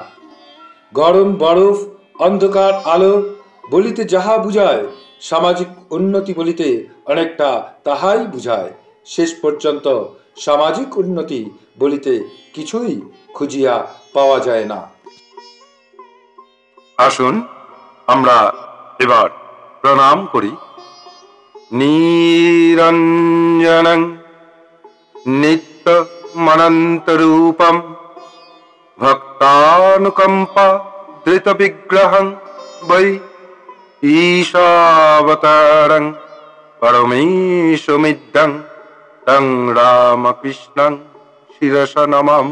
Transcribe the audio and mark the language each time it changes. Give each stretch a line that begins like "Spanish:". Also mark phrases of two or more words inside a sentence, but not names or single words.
Bangla: গরম বরফ, অন্ধকার আলো বলিতে যাহা বুঝায়, সামাজিক উন্নতি বলিতে অনেকটা তাহাই বুঝায়। শেষ পর্যন্ত সামাজিক উন্নতি বলিতে কিছুই খুঁজিয়া পাওয়া যায় না। আসুন আমরা এবার প্রণাম করি।
Sanskrit: निरञ्जनं नित्यमनन्तरूपम भक्तानुकम्पा धृत विग्रहं वै ईशावतारं परमेशमिद्यं तं रामकृष्णं शिरसा नमाम।